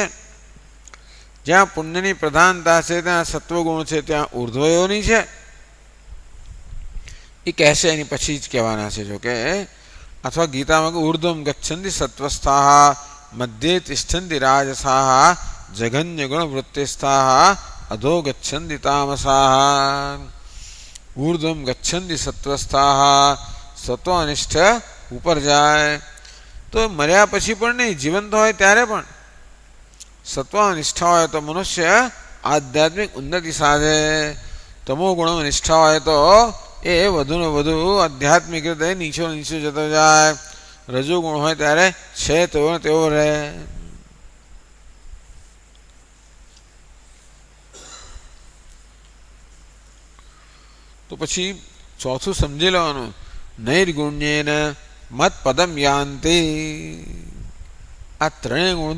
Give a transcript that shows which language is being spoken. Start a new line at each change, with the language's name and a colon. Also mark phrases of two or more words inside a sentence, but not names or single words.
Gujarati: જ્યાં પુણ્યની પ્રધાનતા છે ત્યાં સત્વગુણ છે, ત્યાં ઉર્ધ્વયોની છે. એ કહેશે, એની પછી જ કહેવાના છે. જો કે અથવા ગીતામાં
Sanskrit: ઉર્ધ્વમ ગચ્છન્તિ સત્વસ્થાઃ મધ્યે તિષ્ઠન્તિ રાજસાઃ જઘન્ય ગુણ વૃત્તિસ્થાઃ अधो गच्छन्ति तामसाः ऊर्ध्वं गच्छन्ति सत्वस्थाः
Gujarati: સત્વનિષ્ઠ ઊપર જાએ તો મર્યા પછી પણ નહીં જીવંત હોય ત્યારે પણ સત્વનિષ્ઠા હોય તો મનુષ્ય આધ્યાત્મિક ઉન્નતિ સાધે તમો ગુણ નિષ્ઠા હોય તો એ વધુ ને વધુ આધ્યાત્મિક રીતે નીચો નીચો જતો જાય રજો ગુણ હોય ત્યારે છે તેવો ને તેવો રહે તો પછી ચોથું સમજી લેવાનું
Sanskrit: નૈર્ગુણ્યેન મત પદમ યાન્તિ
Gujarati: આ ત્રણેય ગુણથી